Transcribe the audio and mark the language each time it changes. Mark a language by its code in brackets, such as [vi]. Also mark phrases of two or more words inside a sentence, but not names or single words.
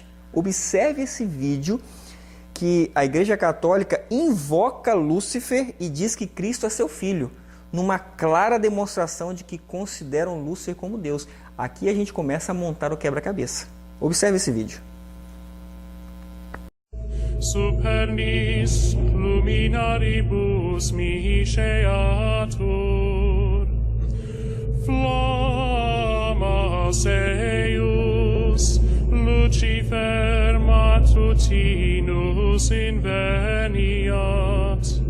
[pt] Observe esse vídeo que a Igreja Católica invoca Lúcifer e diz que Cristo é seu filho, numa clara demonstração de que consideram Lúcifer como Deus. Aqui a gente começa a montar o quebra-cabeça. Observe esse vídeo. [la] Supernis luminaribus misceatur, flammas eius, Lucifer matutinus inveniat.